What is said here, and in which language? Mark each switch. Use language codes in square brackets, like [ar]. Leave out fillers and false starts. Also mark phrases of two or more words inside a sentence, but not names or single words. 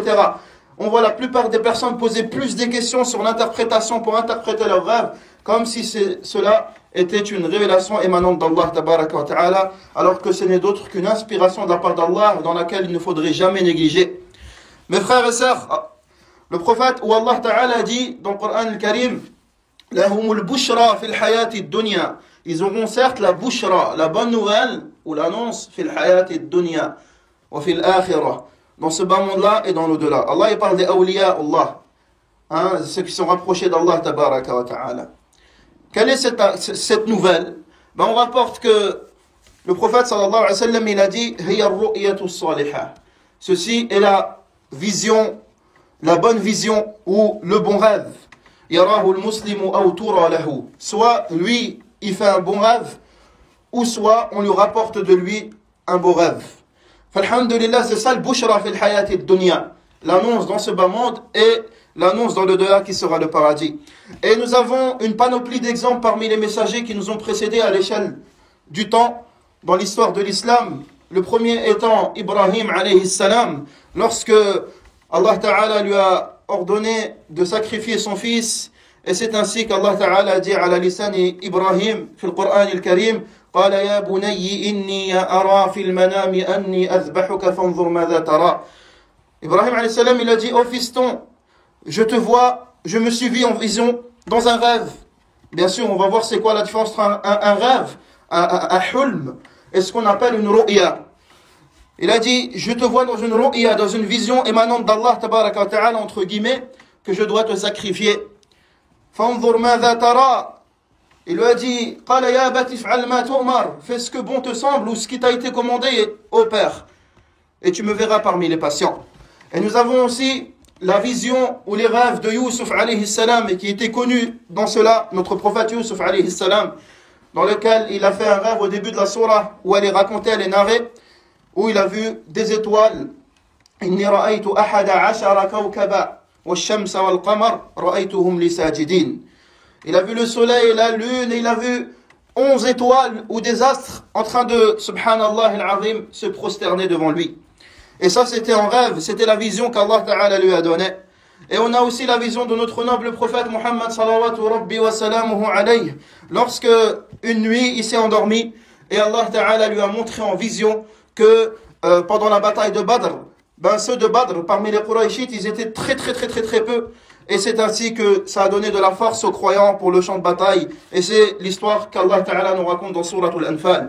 [fr] On voit la plupart des personnes poser plus de questions sur l'interprétation pour interpréter leurs rêves, comme si cela était une révélation émanante d' [ar] الله تبارك وتعالى, [fr] alors que ce n'est d'autre qu'une inspiration de la part d'Allah dans laquelle il ne faudrait jamais négliger. Mes frères et sœurs, le prophète ou Allah Ta'ala dit dans le Coran al-Karim, [ar] لهم البشرى في الحياة الدنيا. [fr] Ils auront certes la bushra, la bonne nouvelle ou l'annonce [ar] في الحياة الدنيا وفي الآخرة, [fr] dans ce bas monde-là et dans l'au-delà. Allah il parle des [ar] أولياء الله, [fr] ceux qui sont rapprochés d' [ar] الله تبارك وتعالى. [fr] Quelle est cette nouvelle? On rapporte que le prophète [ar] صلى الله عليه وسلم [fr] il a dit [ar] هي الرؤيا الصالحة. [fr] Ceci est la vision, la bonne vision ou le bon rêve. [ar] يراها المسلم أو ترى له. [fr] Soit lui, il fait un bon rêve, ou soit on lui rapporte de lui un beau rêve. Falhamdulillah, c'est ça le [ar] بشرى في الحياة الدنيا. [fr] L'annonce dans ce bas monde et l'annonce dans le delà qui sera le paradis. Et nous avons une panoplie d'exemples parmi les messagers qui nous ont précédés à l'échelle du temps dans l'histoire de l'islam. Le premier étant Ibrahim [ar] عليه السلام, [fr] lorsque Allah Ta'ala lui a ordonné de sacrifier son fils, et c'est ainsi qu'Allah Ta'ala dit à la lisani Ibrahim, [ar] في القرآن الكريم, قال يا بني إني أرى في المنام أني أذبحك فانظر ماذا ترى. [fr] Ibrahim [ar] عليه السلام, [fr] il a dit, oh fiston, je te vois, je me suis vu en vision dans un rêve. Bien sûr, on va voir c'est quoi la différence entre un rêve, un hulm, et ce qu'on appelle une ru'ya. Il a dit, je te vois dans une ru'ya, dans une vision émanante d' [ar] الله تبارك وتعالى, [fr] entre guillemets, que je dois te sacrifier. [ar] فانظر ماذا ترى. [fr] Il lui a dit, [ar] قال يا أبت افعل ما تؤمر. [fr] Fais ce que bon te semble ou ce qui t'a été commandé, ô père. Et tu me verras parmi les patients. Et nous avons aussi la vision ou les rêves de Youssouf [ar] عليه السلام, [fr] et qui était connu dans cela, notre prophète Youssouf [ar] عليه السلام, [fr] dans lequel il a fait un rêve au début de la surah, où elle est racontée, elle est narrée, où il a vu des étoiles. [ar] إني رأيت أحد عشر كوكبا والشمس والقمر رأيتهم لي ساجدين. [fr] Il a vu le soleil et la lune, et il a vu 11 étoiles ou des astres en train de, [ar] سبحان الله العظيم, [fr] se prosterner devant lui. Et ça, c'était en rêve, c'était la vision qu'Allah Ta'ala lui a donnée. Et on a aussi la vision de notre noble prophète Muhammad [ar] صلوات ربي وسلامه عليه, [fr] lorsque une nuit il s'est endormi et Allah Ta'ala lui a montré en vision que pendant la bataille de Badr, ceux de Badr parmi les Qurayshites, ils étaient très peu, et c'est ainsi que ça a donné de la force aux croyants pour le champ de bataille, et c'est l'histoire qu'Allah Ta'ala nous raconte dans Souratul Anfal.